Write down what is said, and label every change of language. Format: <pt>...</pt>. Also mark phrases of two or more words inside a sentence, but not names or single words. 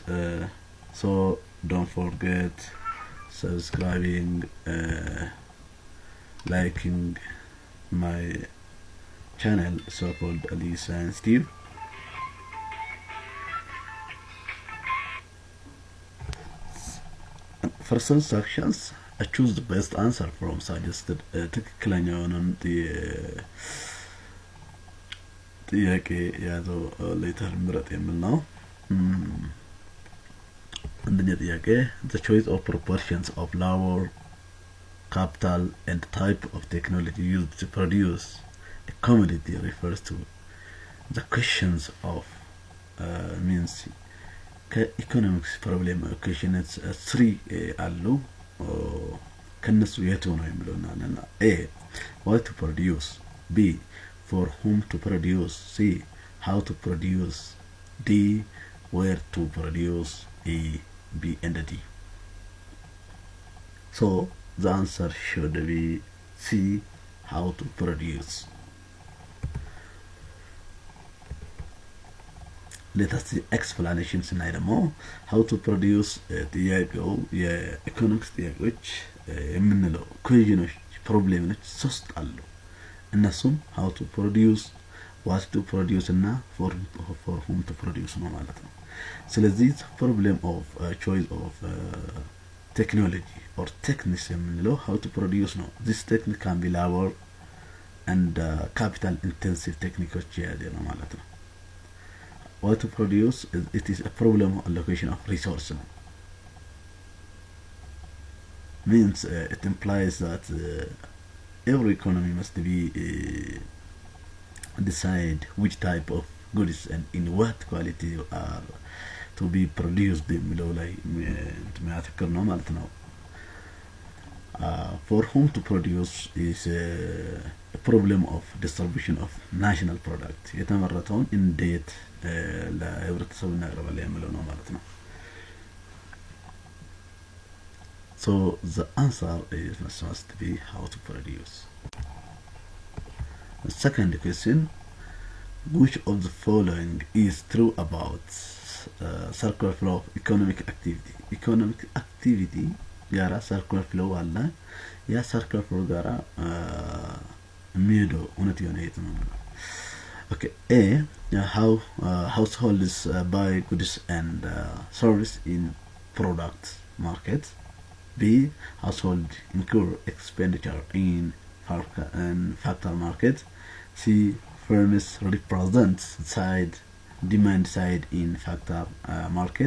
<en>So don't forget subscribing, liking my channel so-called Ali Science Tube. First instructions, choose the best answer from suggested.</en> <am>ትክክለኛውን ጥያቄ ያዘው ሌተር ምረጥ የሚል ነው። አንደኛ ጥያቄ</am> <en>the choice of proportions of labor, capital and type of technology used to produce a commodity refers to the questions of means ከኢኮኖሚክስ problem questions</en> <am>3 አሉ ከነሱ የቱ ነው የሚለውና ኤ</am> <en>what to produce, b for whom to produce, c how to produce, d where to produce, e b and d. So the answer should be c how to produce. Let us see explanation</en> <am>ስናይ ደግሞ</am> <en>how to produce</en> <am>ጥያቄው የኢኮኖሚክስ ጥያቄዎች የምንለው</am> <en>questions problems</en> <am>ሶስት አሉ።</am> <en>እነሱም how to produce, what to produce እና for whom to produce</en> <am>ነው ማለት ነው። ስለዚህ</am> <en>problem of choice of technology or techniques የምንለው how to produce ነው። this technique can be labor and capital intensive</en> <am>ቴክኒኮች የያዘ ነው ማለት ነው።</am> <en>What to produce, it is a problem of allocation of resource. Means it implies that every economy must be decide which type of goods and in what quality are to be produced</en> <am>በሚለው ላይ የሚያተክር ነው ማለት ነው።</am> <en>For whom to produce is a problem of distribution of national product.</en> <am>የተመረተውን እንዴት ለህብረተሰቡ እናቀርባለን የሚለው ነው ማለት ነው።</am> <en>So the answer is must be how to produce. The second question, which of the following is true about circular flow of economic activity? Economic activity</en> <am>ጋራ</am> <en>circular flow</en> <am>አለ። ያ</am> <en>circular flow</en> <am>ጋራ የሚሄደው እውነት የሆነ የት ነው?</am> <en>Okay, A, how households buy goods and service in product market. B, household incur expenditure in factor market. C, firms represent demand side in factor market.</en>